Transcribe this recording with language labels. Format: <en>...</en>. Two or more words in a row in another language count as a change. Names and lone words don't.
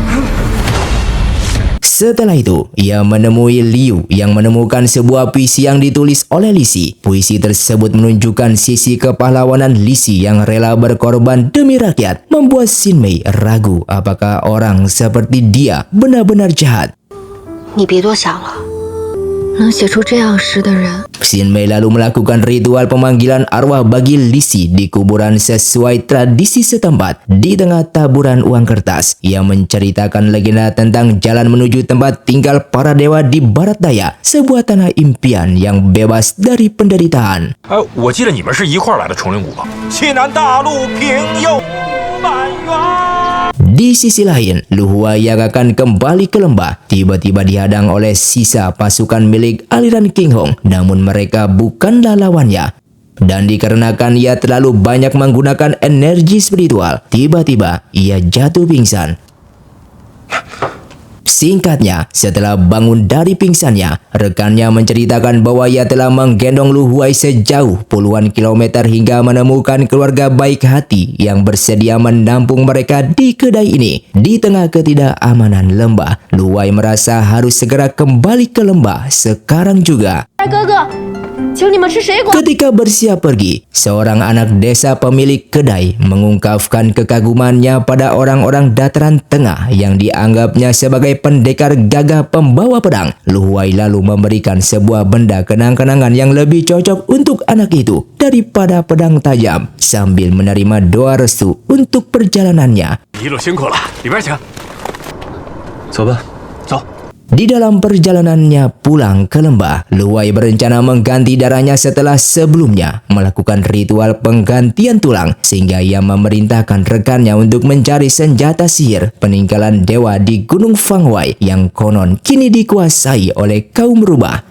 <id>Setelah itu, ia menemui Liu yang menemukan sebuah puisi yang ditulis oleh Li Si. Puisi tersebut menunjukkan sisi kepahlawanan Li Si yang rela berkorban demi rakyat, membuat Xin Mei ragu apakah orang seperti dia benar-benar jahat.</id> <zh>你别多想了，能写出这样诗的人。</zh> <id>Xin Mei lalu melakukan ritual pemanggilan arwah bagi Li Si di kuburan sesuai tradisi setempat. Di tengah taburan uang kertas, ia menceritakan legenda tentang jalan menuju tempat tinggal para dewa di barat daya, sebuah tanah impian yang bebas dari penderitaan.</id> <zh>我记得你们是一块儿来的丛林谷吧？西南大路平又满园。</zh> <id>Di sisi lain, Lu Huai yang akan kembali ke lembah tiba-tiba dihadang oleh sisa pasukan milik aliran King Hong, namun mereka bukanlah lawannya. Dan dikarenakan ia terlalu banyak menggunakan energi spiritual, tiba-tiba ia jatuh pingsan. Singkatnya, setelah bangun dari pingsannya, rekannya menceritakan bahwa ia telah menggendong Lu Huai sejauh puluhan kilometer hingga menemukan keluarga baik hati yang bersedia menampung mereka di kedai ini. Di tengah ketidakamanan lembah, Lu Huai merasa harus segera kembali ke lembah sekarang juga.</id> <zh>大哥哥，请你们吃水果。</zh> <id>Ketika bersiap pergi, seorang anak desa pemilik kedai mengungkapkan kekagumannya pada orang-orang dataran tengah yang dianggapnya sebagai pendekar gagah pembawa pedang. Lu Huai lalu memberikan sebuah benda kenang-kenangan yang lebih cocok untuk anak itu daripada pedang tajam, sambil menerima doa restu untuk perjalanannya.</id> <zh>一路辛苦了，里边请。走吧，走。</zh> <id>Di dalam perjalanannya pulang ke lembah, Lu Huai berencana mengganti darahnya setelah sebelumnya melakukan ritual penggantian tulang, sehingga ia memerintahkan rekannya untuk mencari senjata sihir peninggalan dewa di Gunung Fangwai yang konon kini dikuasai oleh kaum rubah.</id>